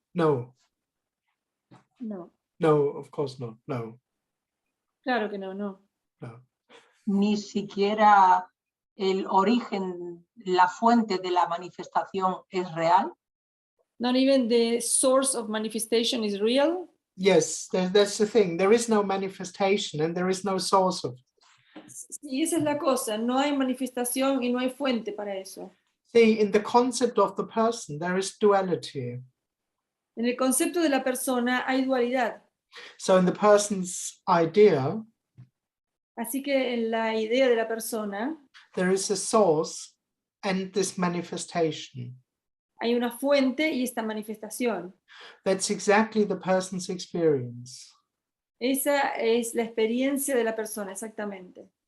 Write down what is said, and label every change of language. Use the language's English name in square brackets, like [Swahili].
[English] No, No, no, of course not. No, [Spanish] claro que no, no. no. Ni siquiera el origen, la fuente de la manifestación es real. [English] Not even the source of manifestation is real. Yes, that's the thing. There is no manifestation and there is no source of it. [Spanish] Sí, esa es la cosa, no hay manifestación y no hay fuente para eso. [English] See, in the concept of the person, there is duality. [Spanish] En el concepto de la persona hay dualidad. [English] So in the person's idea, [Spanish] Así que en la idea de la persona [English] there is a source and this manifestation. [Spanish] hay una fuente y esta manifestación. [English] That's exactly the person's experience. [Spanish] Esa es la experiencia de la persona, exactamente.